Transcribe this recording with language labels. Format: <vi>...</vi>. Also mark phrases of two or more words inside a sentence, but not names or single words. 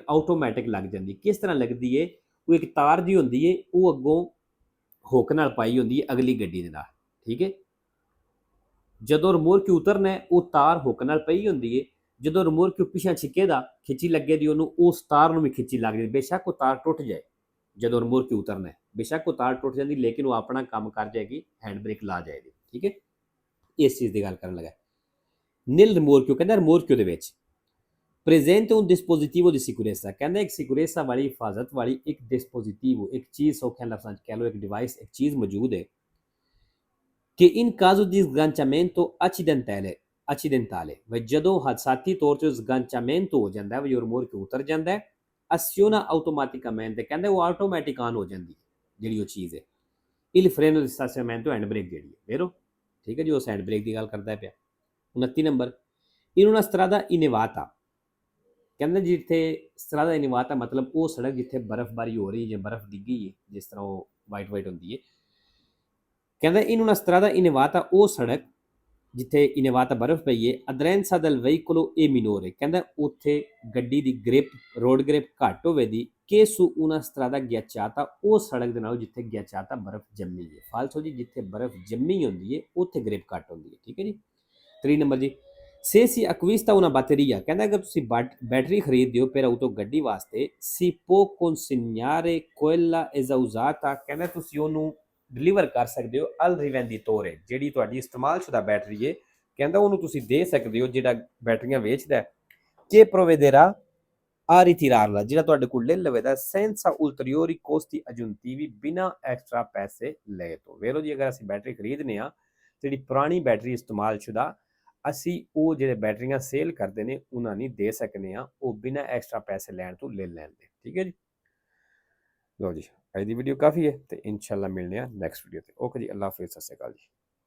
<pa>ਆਟੋਮੈਟਿਕ ਲੱਗ ਜਾਂਦੀ ਕਿਸ ਤਰ੍ਹਾਂ ਲੱਗਦੀ ਹੈ ਉਹ ਇੱਕ ਤਾਰ ਦੀ ਹੁੰਦੀ ਹੈ ਉਹ ਅੱਗੋਂ ਹੁੱਕ ਨਾਲ ਪਾਈ ਹੁੰਦੀ ਹੈ ਅਗਲੀ ਗੱਡੀ ਦੇ ਨਾਲ ਠੀਕ ਹੈ ਜਦੋਂ ਰਿਮੋਰਕਿਓ ਉਤਰਨਾ ਉਹ ਤਾਰ ਹੁੱਕ ਨਾਲ ਪਈ ਹੁੰਦੀ ਹੈ ਜਦੋਂ ਰਿਮੋਰਕਿਓ ਪਿੱਛੇ ਛਿੱਕੇਦਾ ਖਿੱਚੀ ਲੱਗੇ ਦੀ ਉਹਨੂੰ ਉਸ ਤਾਰ ਨੂੰ ਵੀ ਖਿੱਚੀ ਲੱਗਦੀ ਬੇਸ਼ੱਕ ਉਹ ਤਾਰ ਟੁੱਟ ਜਾਏ ਜਦੋਂ ਰਿਮੋਰਕਿਓ ਉਤਰਨਾ ਬੇਸ਼ੱਕ ਉਹ ਤਾਰ ਟੁੱਟ ਜਾਂਦੀ ਲੇਕਿਨ ਉਹ ਆਪਣਾ ਕੰਮ ਕਰ ਜਾਏਗੀ</pa> <en>hand brake</en> <pa>ਲਾ ਜਾਏਗੀ ਠੀਕ ਹੈ ਇਸ ਚੀਜ਼ ਦੀ ਗੱਲ ਕਰਨ ਲੱਗਾ ਨੀਲ ਰਿਮੋਰਕਿਓ ਕਹਿੰਦਾ ਰਿਮੋਰਕਿਓ ਦੇ ਵਿੱਚ</pa> <it>presente un dispositivo di sicurezza</it> <pa>ਕਹਿੰਦਾ ਇੱਕ ਸਿਕਿਉਰੇਸਾ ਵਾਲੀ ਹਿਫਾਜ਼ਤ ਵਾਲੀ ਇੱਕ dispositivo ਇੱਕ ਚੀਜ਼ ਸੌਖੇ ਲਫ਼ਜ਼ਾਂ ਚ ਕਹਿ ਲਓ ਇੱਕ ਡਿਵਾਈਸ ਇੱਕ ਚੀਜ਼ ਮੌਜੂਦ ਹੈ ਕਿ</pa> <it>in caso di sganciamento accidentale</it> <pa>ਵ ਜਦੋਂ ਹਾਦਸਾਤੀ ਤੌਰ ਤੇ sganciamento ਹੋ ਜਾਂਦਾ ਹੈ ਜੋ ਰਿਮੋਰਕਿਓ ਉਤਰ ਜਾਂਦਾ ਹੈ</pa> <it>aziona automaticamente</it> <pa>ਕਹਿੰਦਾ ਉਹ ਆਟੋਮੈਟਿਕ ਆਨ ਹੋ ਜਾਂਦੀ ਹੈ ਜਿਹੜੀ ਉਹ ਚੀਜ਼ ਹੈ</pa> <it>il freno di stazionamento</it> <en>hand brake</en> <pa>ਜਿਹੜੀ ਹੈ ਵੇਰੋ ਠੀਕ ਹੈ ਜੀ ਉਸ</pa> <en>hand brake</en> <pa>ਦੀ ਗੱਲ ਕਰਦਾ ਪਿਆ 29 ਨੰਬਰ</pa> <it>in una strada inevata</it> <pa>ਕਹਿੰਦੇ ਜਿੱਥੇ</pa> <it>strada inevata</it> <pa>ਮਤਲਬ ਉਹ ਸੜਕ ਜਿੱਥੇ ਬਰਫ਼ਬਾਰੀ ਹੋ ਰਹੀ ਹੈ ਜਾਂ ਬਰਫ਼ ਡਿੱਗੀ ਹੈ ਜਿਸ ਤਰ੍ਹਾਂ ਉਹ ਵਾਈਟ ਹੁੰਦੀ ਹੈ ਕਹਿੰਦਾ</pa> <it>in una strada innevata</it> <pa>ਉਹ ਸੜਕ ਜਿੱਥੇ ਇਨੇਵਾਤਾ ਬਰਫ਼ ਪਈ ਹੈ</pa> <it>aderenza del veicolo è minore</it> <pa>ਕਹਿੰਦਾ ਉੱਥੇ ਗੱਡੀ ਦੀ ਗ੍ਰਿਪ</pa> <en>road grip</en> <pa>ਘੱਟ ਹੋਵੇਗੀ ਕਿ</pa> <it>su una strada ghiacciata</it> <pa>ਉਹ ਸੜਕ ਦੇ ਨਾਲ ਜਿੱਥੇ ghiacciata ਬਰਫ਼ ਜੰਮੀ ਹੈ ਫਾਲਸੋ ਜੀ ਜਿੱਥੇ ਬਰਫ਼ ਜੰਮੀ ਹੁੰਦੀ ਹੈ ਉੱਥੇ ਗ੍ਰਿਪ ਘੱਟ ਹੁੰਦੀ ਹੈ ਠੀਕ ਹੈ ਜੀ 3 ਨੰਬਰ ਜੀ</pa> <it>se si acquista una batteria</it> <pa>ਕਹਿੰਦਾ ਅਗਰ ਤੁਸੀਂ ਬੈਟਰੀ ਖਰੀਦਦੇ ਹੋ</pa> <it>per auto</it> <pa>ਗੱਡੀ ਵਾਸਤੇ</pa> <it>si può consegnare quella esausata</it> <pa>ਕਹਿੰਦਾ ਤੁਸੀਂ ਉਹਨੂੰ ਡਿਲੀਵਰ ਕਰ ਸਕਦੇ ਹੋ</pa> <it>al rivenditore</it> <pa>ਜਿਹੜੀ ਤੁਹਾਡੀ ਇਸਤੇਮਾਲਸ਼ੁਦਾ ਬੈਟਰੀ ਹੈ ਕਹਿੰਦਾ ਉਹਨੂੰ ਤੁਸੀਂ ਦੇ ਸਕਦੇ ਹੋ ਜਿਹੜਾ ਬੈਟਰੀਆਂ ਵੇਚਦਾ</pa> <it>che provvederà a ritirarla</it> <pa>ਜਿਹੜਾ ਤੁਹਾਡੇ ਕੋਲ ਲੈ ਲਵੇਗਾ</pa> <it>senza ulteriori costi aggiuntivi</it> <pa>ਬਿਨਾਂ ਐਕਸਟਰਾ ਪੈਸੇ ਲਏ ਤੋਂ ਵੇਖੋ ਜੀ ਅਗਰ ਅਸੀਂ ਬੈਟਰੀ ਖਰੀਦਨੇ ਆ ਜਿਹੜੀ ਪੁਰਾਣੀ ਬੈਟਰੀ ਇਸਤੇਮਾਲਸ਼ੁਦਾ ਅਸੀਂ ਉਹ ਜਿਹੜੇ ਬੈਟਰੀਆਂ ਸੇਲ ਕਰਦੇ ਨੇ ਉਹਨਾਂ ਨਹੀਂ ਦੇ ਸਕਨੇ ਆ ਉਹ ਬਿਨਾਂ ਐਕਸਟਰਾ ਪੈਸੇ ਲੈਣ ਤੋਂ ਲੈ ਲੈਂਦੇ ਠੀਕ ਹੈ ਜੀ ਲਓ ਜੀ ਅੱਜ ਦੀ ਵੀਡੀਓ ਕਾਫੀ ਹੈ ਤੇ ਇਨਸ਼ਾਅੱਲਾ ਮਿਲਨੇ ਆ</pa> <en>next video</en> <pa>ਤੇ ਓਕੇ ਜੀ ਅੱਲਾਹ ਹਾਫਿਜ਼ ਸਤਿ ਸ਼੍ਰੀ ਅਕਾਲ ਜੀ</pa>